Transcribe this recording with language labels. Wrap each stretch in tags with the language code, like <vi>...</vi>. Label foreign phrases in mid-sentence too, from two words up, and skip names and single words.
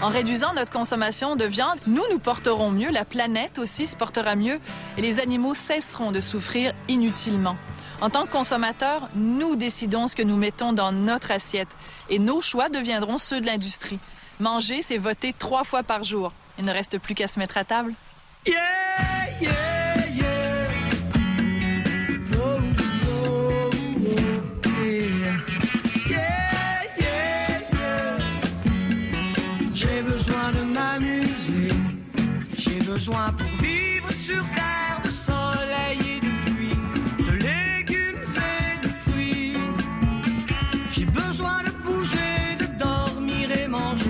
<fr>En réduisant notre consommation de viande, nous nous porterons mieux, la planète aussi se portera mieux et les animaux cesseront de souffrir inutilement. En tant que consommateurs, nous décidons ce que nous mettons dans notre assiette et nos choix deviendront ceux de l'industrie. Manger, c'est voter 3 fois par jour. Il ne reste plus qu'à se mettre à table.</fr> <en>Yeah, yeah, yeah. Oh, oh, oh, yeah. Yeah, yeah, yeah.</en> <fr>J'ai besoin de m'amuser. J'ai besoin pour vivre sur terre de soleil et de pluie, de légumes et de fruits. J'ai besoin de bouger, de dormir et manger.</fr>